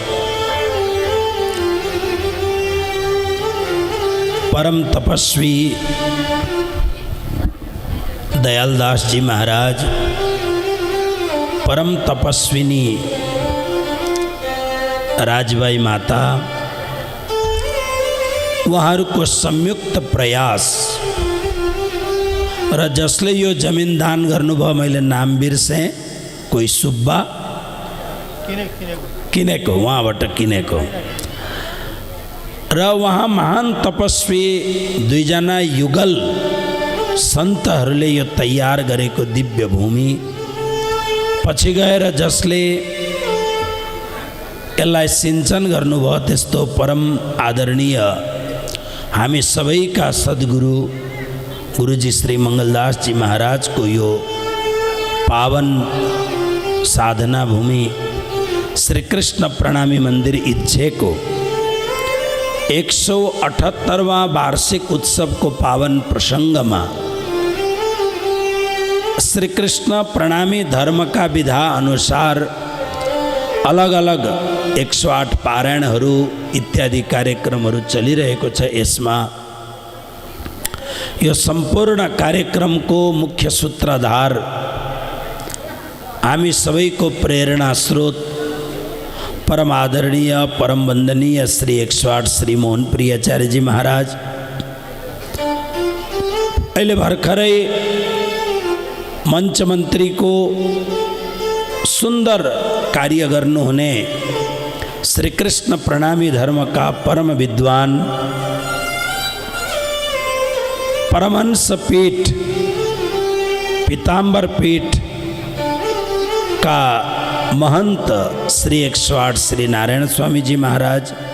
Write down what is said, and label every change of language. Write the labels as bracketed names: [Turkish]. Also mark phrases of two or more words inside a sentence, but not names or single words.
[Nepali] परम तपस्वी दयालदास जी महाराज, परम तपस्विनी राजबाई माता, उहाँहरूको संयुक्त प्रयास र जसले यो जमिन दान गर्नुभयो, मैले नाम बिर्सेँ, कोही सुब्बा किनेको, उहाँबाट किनेको र उहाँ महान तपस्वी दुईजना युगल सन्तहरूले यो तयार गरेको दिव्य भूमि पछि गएर जसले यसलाई सिंचन गर्नुभयो, त्यस्तो परम आदरणीय हामी सबैका सद्गुरु गुरुजी श्री मंगलदास जी महाराज को यो पावन साधना भूमि श्री कृष्ण प्रणामी मंदिर इच्छे को [Hindi] 178वां वार्षिक उत्सव को पावन प्रसंग में [Nepali] श्री कृष्ण प्रणामी धर्म का विधा अनुसार अलग अलग 108 पारायणहरू इत्यादि कार्यक्रमहरू चलिरहेको छ। यसमा यो संपूर्ण कार्यक्रम को मुख्य सूत्रधार हामी सबैको प्रेरणा स्रोत परम आदरणीय परम वंदनीय श्री 108 श्री मोहन प्रियाचार्य जी महाराज अहिले भर्खरै मंच मंत्री को सुंदर कार्य गर्नु हुने श्री कृष्ण प्रणामी धर्म का परम विद्वान परमहंस पीठ पीताम्बर पीठ का महंत श्री 108 श्री नारायण स्वामी जी महाराज,